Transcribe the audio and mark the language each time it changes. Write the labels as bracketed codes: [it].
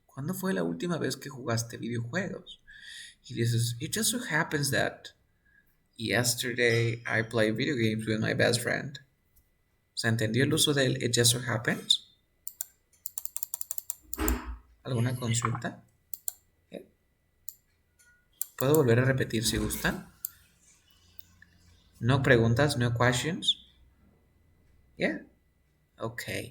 [es] ¿Cuándo fue la última vez que jugaste videojuegos? Y dices, [en] it just so happens that yesterday I played video games with my best friend. [es] ¿Se entendió el uso del [en] it just so happens? [es] ¿Alguna consulta? ¿Puedo volver a repetir si gustan? No preguntas, [en] no questions. Yeah. [es] Ok.